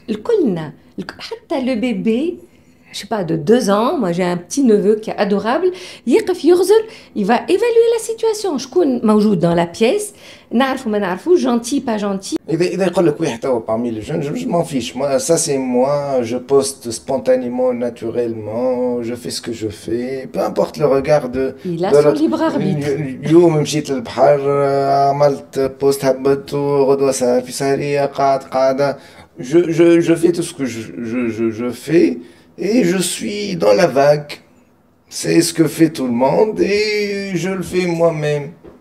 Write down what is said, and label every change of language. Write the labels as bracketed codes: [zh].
[fr] Le bébé, je sais pas, de 2 ans, moi j'ai un petit neveu qui est adorable, il va évaluer la situation. Je suis [ar] موجود [fr] dans la pièce, [ar] نعرفو ما نعرفو, [fr] gentil, pas gentil. [ar] إذا يقول لك واحد [fr] parmi les jeunes, je m'en fiche. Moi, ça c'est moi, je poste spontanément, naturellement, je fais ce que je fais, peu importe le regard de. Il a son libre arbitre. [ar] اليوم مشيت للبحر عملت بوست هبطت غدوة في سهرية قاعدة. [fr] Je fais tout ce que je fais. Et je suis dans la vague. C'est ce que fait tout le monde et je le fais moi-même.